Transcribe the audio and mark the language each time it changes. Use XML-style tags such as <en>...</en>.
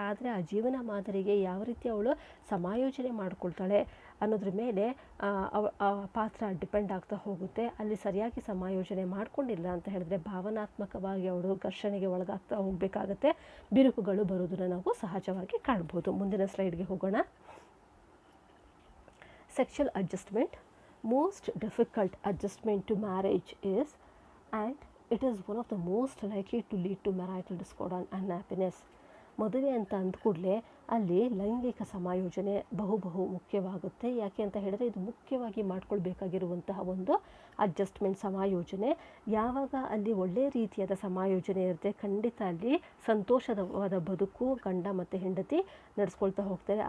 <kn>ಆದರೆ ಆ ಜೀವನ ಮಾದರಿಗೆ ಯಾವ ರೀತಿ ಅವಳು ಸಮಾಯೋಜನೆ ಮಾಡಿಕೊಳ್ತಾಳೆ ಅನ್ನೋದ್ರ ಮೇಲೆ ಆ ಪಾತ್ರ ಡಿಪೆಂಡ್ ಆಗ್ತಾ ಹೋಗುತ್ತೆ. ಅಲ್ಲಿ ಸರಿಯಾಗಿ ಸಮಾಯೋಜನೆ ಮಾಡಿಕೊಂಡಿಲ್ಲ ಅಂತ ಹೇಳಿದ್ರೆ ಭಾವನಾತ್ಮಕವಾಗಿ ಅವಳು ಘರ್ಷಣೆಗೆ ಒಳಗಾಗ್ತಾ ಹೋಗಬೇಕಾಗತ್ತೆ, ಬಿರುಕುಗಳು ಬರೋದನ್ನು ನಾವು ಸಹಜವಾಗಿ ಕಾಣ್ಬೋದು. ಮುಂದಿನ ಸ್ಲೈಡ್ಗೆ ಹೋಗೋಣ.</kn> <en>Sexual adjustment. Most difficult adjustment to marriage is, and it is one of the most likely to lead to marital discord and unhappiness.</en> <kn>ಮದುವೆ ಅಂತ ಅಂದ ಕೂಡಲೇ ಅಲ್ಲಿ ಲೈಂಗಿಕ ಸಮಾಯೋಜನೆ ಬಹು ಮುಖ್ಯವಾಗುತ್ತೆ. ಯಾಕೆ ಅಂತ ಹೇಳಿದ್ರೆ ಇದು ಮುಖ್ಯವಾಗಿ ಮಾಡ್ಕೊಳ್ಬೇಕಾಗಿರುವಂತಹ ಒಂದು ಅಡ್ಜಸ್ಟ್ಮೆಂಟ್, ಸಮಾಯೋಜನೆ. ಯಾವಾಗ ಅಲ್ಲಿ ಒಳ್ಳೆಯ ರೀತಿಯಾದ ಸಮಾಯೋಜನೆ ಇರುತ್ತೆ, ಖಂಡಿತ ಅಲ್ಲಿ ಸಂತೋಷವಾದ ಬದುಕು ಗಂಡ ಮತ್ತು ಹೆಂಡತಿ ನಡೆಸ್ಕೊಳ್ತಾ ಹೋಗ್ತಾರೆ.</kn>